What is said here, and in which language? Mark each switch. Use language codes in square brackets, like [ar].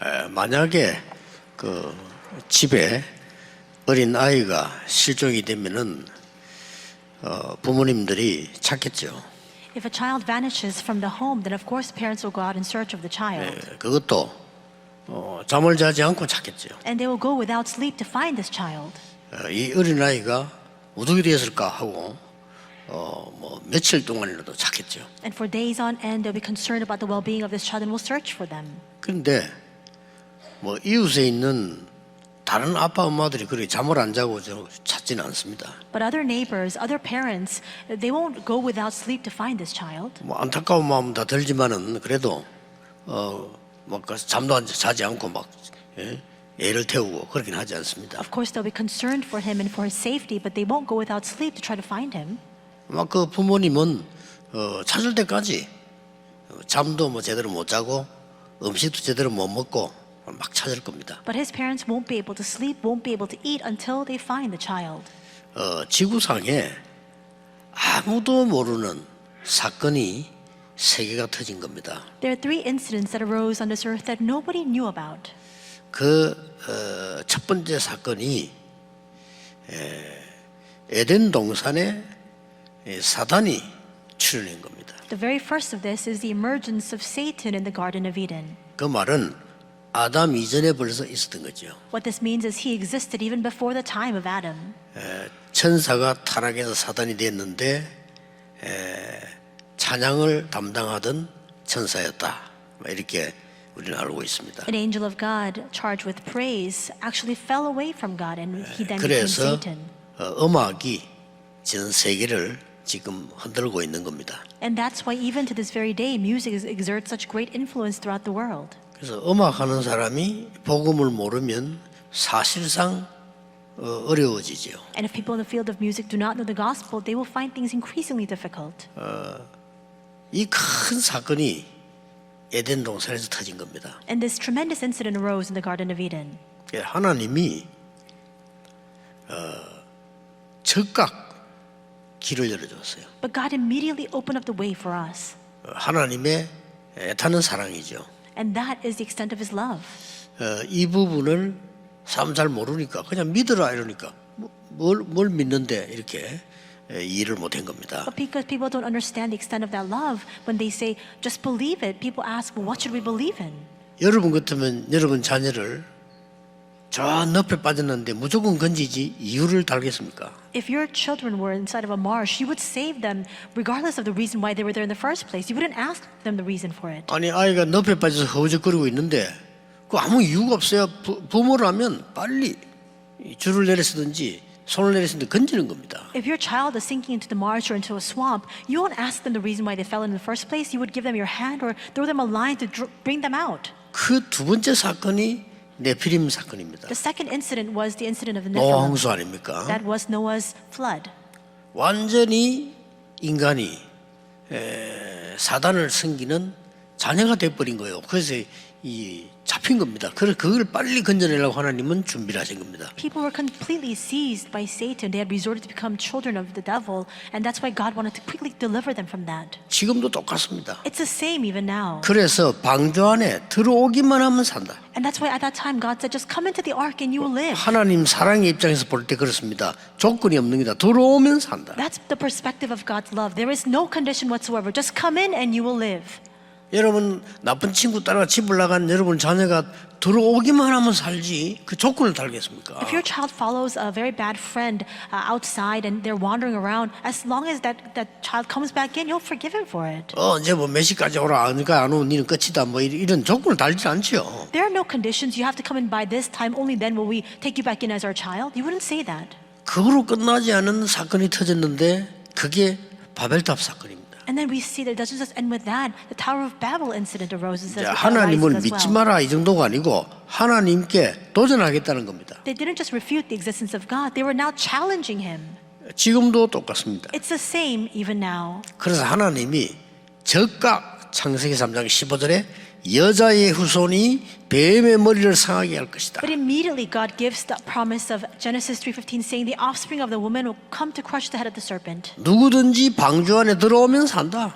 [ko] 만약에 그 집에 어린 아이가 실종이 되면은 부모님들이 찾겠죠. [en] If a child vanishes from the home, then of course parents will go out in search of the child. [ko] 그것도 잠을 자지 않고 찾겠죠. [en] And they will go without sleep to find this child. [ko] 이 어린 아이가 어떻게 되었을까 하고 뭐 며칠 동안이라도 찾겠죠. [en] And for days on end, they'll be concerned about the well-being of this child and will search for them. [ko] 그런데 뭐 이웃에 있는 다른 아빠 엄마들이 그렇게 잠을 안 자고 찾지는 않습니다. [en] But other neighbors, other parents, they won't go without sleep to find this child. [ko] 뭐 안타까운 마음 다 들지만은 그래도 막 잠도 자지 않고 막 애를 태우고 그러긴 하지 않습니다. [en] Of course, they'll be concerned for him and for his safety, but they won't go without sleep to try to find him. [ko] 막 그 부모님은 찾을 때까지 잠도 뭐 제대로 못 자고 음식도 제대로 못 먹고 막 찾을 겁니다. [en] But his parents won't be able to sleep, won't be able to eat until they find the child. [ko] 지구상에 아무도 모르는 사건이 세 개가 터진 겁니다. [en] There are 3 incidents that arose on this earth that nobody knew about. [ko] 그 첫 번째 사건이 에덴 동산에 사단이 출현한 겁니다. [en] The very first of this is the emergence of Satan in the Garden of Eden. [ko] 그 말은 아담 이전에 벌써 있었던 거죠. [en] What this means is he existed even before the time of Adam. [ko] 천사가 타락해서 사단이 됐는데 찬양을 담당하던 천사였다. 이렇게 우리는 알고 있습니다. [en] An angel of God charged with praise actually fell away from God and he then became [ko] 그래서 [en] Satan. [ko] 음악이 전 세계를 지금 흔들고 있는 겁니다. [en] And that's why even to this very day music exerts such great influence throughout the world. [ko] 그래서 음악하는 사람이 복음을 모르면 사실상 어려워지죠. [en] And if people in the field of music do not know the gospel, they will find things increasingly difficult. [ko] 이 큰 사건이 에덴 동산에서 터진 겁니다. [en] And this tremendous incident arose in the Garden of Eden. [ko] 하나님이 즉각 길을 열어줬어요. [en] But God immediately opened up the way for us. [ko] 하나님의 애타는 사랑이죠. [en] And that is the extent of his love. [ko] 이 부분을 사람 잘 모르니까 그냥 믿으라 이러니까 뭘 믿는데 이렇게 이해를 못한 겁니다. [en] But because people don't understand the extent of that love, when they say, just believe it, people ask, well, what should we believe in? [ko] 여러분 같으면 여러분 자녀를 저 늪에 빠졌는데 무조건 건지지 이유를 달겠습니까? [en] If your children were inside of a marsh, you would save them regardless of the reason why they were there in the first place. You wouldn't ask them the reason for it. [ko] 아니 아이가 늪에 빠져서 허우적거리고 있는데 그 아무 이유가 없어요. 부모라면 빨리 줄을 내렸든지 손을 내렸든지 건지는 겁니다. [en] If your child is sinking into the marsh or into a swamp, you won't ask them the reason why they fell in the first place. You would give them your hand or throw them a line to bring them out. [ko] 그 두 번째 사건이 네피림 사건입니다. [en] The second incident was the incident of the [ko] 노아 [en] Nephilim. [ko] 홍수 아닙니까? [en] That was Noah's flood. [ko] 완전히 인간이 사단을 섬기는 자녀가 돼버린 거예요. 그래서 이 잡힌 겁니다. 그래서 그걸 빨리 건져내려고 하나님은 준비를 하신 겁니다. [en] People were completely seized by Satan. They had resorted to become children of the devil, and that's why God wanted to quickly deliver them from that. [ko] 지금도 똑같습니다. [en] It's the same even now. [ko] 그래서 방주 안에 들어오기만 하면 산다. [en] And that's why at that time God said, just come into the ark and you will live. [ko] 하나님 사랑의 입장에서 볼 때 그렇습니다. 조건이 없는 게다. 들어오면 산다. [en] That's the perspective of God's love. There is no condition whatsoever. Just come in and you will live. [ko] 여러분 나쁜 친구 따라 집을 나간 여러분 자녀가 들어오기만 하면 살지 그 조건을 달겠습니까? [en] If your child follows a very bad friend outside and they're wandering around, as long as that child comes back in, you'll forgive him for it. [ko] 이제 뭐 몇 시까지 오라 그러니까 안 오면 니는 끝이다 뭐 이런 조건을 달지 않죠. [en] There are no conditions. You have to come in by this time. Only then will we take you back in as our child. You wouldn't say that. [ko] 그거로 끝나지 않은 사건이 터졌는데 그게 바벨탑 사건입니다. [en] And then we see that it doesn't just end with that. The Tower of Babel incident arises as [ko] 하나님을 [en] well. [ko] 믿지 마라 이 정도가 아니고 하나님께 도전하겠다는 겁니다. [en] They didn't just refute the existence of God. They were now challenging him. [ko] 지금도 똑같습니다. [en] It's the same even now. [ko] 그래서 하나님이 즉각 창세기 3장 15절에 여자의 후손이 뱀의 머리를 상하게 할 것이다. [en] But immediately God gives the promise of Genesis 3:15 saying the offspring of the woman will come to crush the head of the serpent. [ko] 누구든지 방주 안에 들어오면 산다.